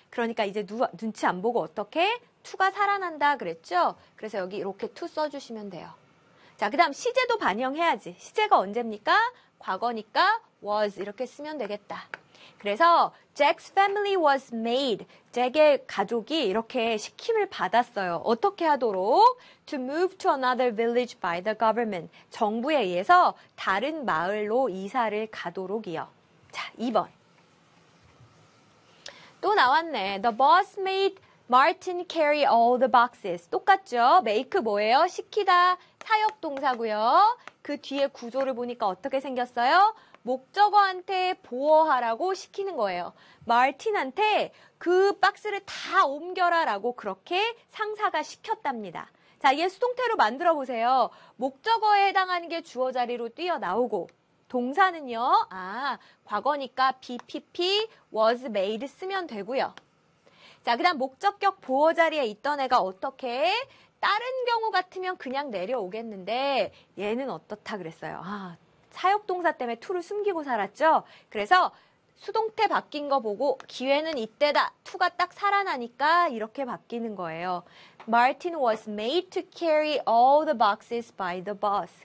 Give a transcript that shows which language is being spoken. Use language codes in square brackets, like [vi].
[ko] 그러니까 이제 눈치 안 보고 어떻게? 투가 살아난다 그랬죠? 그래서 여기 이렇게 투 써주시면 돼요. 자, 그 다음 시제도 반영해야지. 시제가 언제입니까? 과거니까 was 이렇게 쓰면 되겠다. 그래서 [en] Jack's family was made. [ko] 잭의 가족이 이렇게 시킴을 받았어요. 어떻게 하도록? [en] To move to another village by the government. [ko] 정부에 의해서 다른 마을로 이사를 가도록이요. 자, 2번. 또 나왔네. [en] The boss made Martin carry all the boxes. [ko] 똑같죠? Make 뭐예요? 시키다. 사역동사고요. 그 뒤에 구조를 보니까 어떻게 생겼어요? 목적어한테 보호하라고 시키는 거예요. 마틴한테 그 박스를 다 옮겨라 라고 그렇게 상사가 시켰답니다. 자, 이게 수동태로 만들어 보세요. 목적어에 해당하는 게 주어 자리로 뛰어나오고, 동사는요, 아, 과거니까 BPP was made 쓰면 되고요. 자, 그 다음 목적격 보호 자리에 있던 애가 어떻게 해? 다른 경우 같으면 그냥 내려오겠는데, 얘는 어떻다 그랬어요. 아, 사역동사 때문에 투를 숨기고 살았죠. 그래서 수동태 바뀐 거 보고 기회는 이때다. 투가 딱 살아나니까 이렇게 바뀌는 거예요. [en] Martin was made to carry all the boxes by the boss.